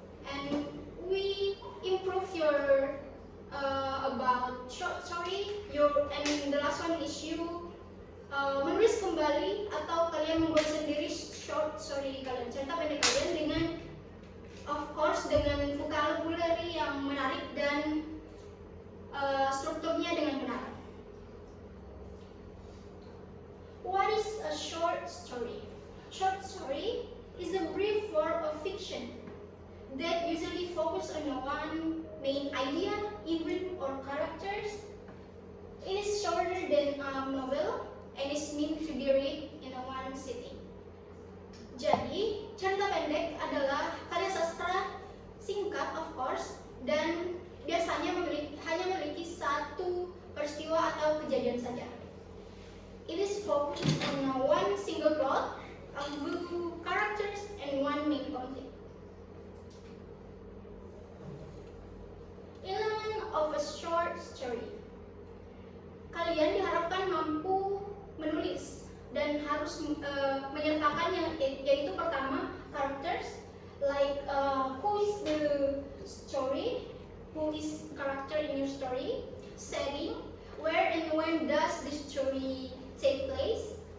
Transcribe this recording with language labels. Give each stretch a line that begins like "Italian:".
English: And we improve your about short story. And the last one is you
Indonesian: menulis kembali atau kalian membuat sendiri short story kalian, cerita pendek kalian dengan of course dengan vocabulary yang menarik dan strukturnya dengan benar.
English: What is a short story? Short story is a brief work of fiction that usually focus on one main idea, event, or characters. It is shorter than a novel and is meant to be read in one sitting.
Indonesian: Jadi, cerita pendek adalah karya sastra singkat, of course, dan biasanya hanya memiliki satu peristiwa atau kejadian saja.
English: It is focused on one single plot, a few characters, and one main conflict. Element of a short story.
Indonesian: Kalian diharapkan mampu menulis dan harus menyertakannya, yaitu pertama
English: characters, like who is the story, who is character in your story, setting, where and when does the story take place,